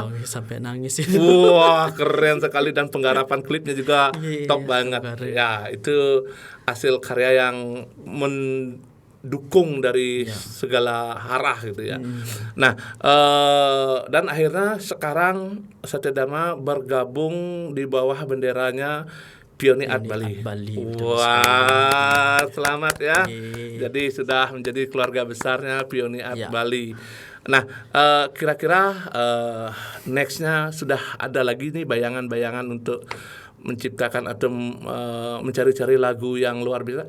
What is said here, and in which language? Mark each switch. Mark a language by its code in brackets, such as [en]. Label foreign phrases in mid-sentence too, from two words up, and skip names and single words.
[id] Sampai nangis itu. Wah keren sekali, dan penggarapan klipnya juga top banget. Ya itu hasil karya yang mendukung dari segala arah gitu ya. Nah dan akhirnya sekarang Satya Dharma bergabung di bawah benderanya Pioni Art Bali. Wah, selamat ya. Jadi sudah menjadi keluarga besarnya Pioni Art Bali. Nah, kira-kira nextnya sudah ada lagi nih bayangan-bayangan untuk menciptakan atau mencari-cari lagu yang luar biasa.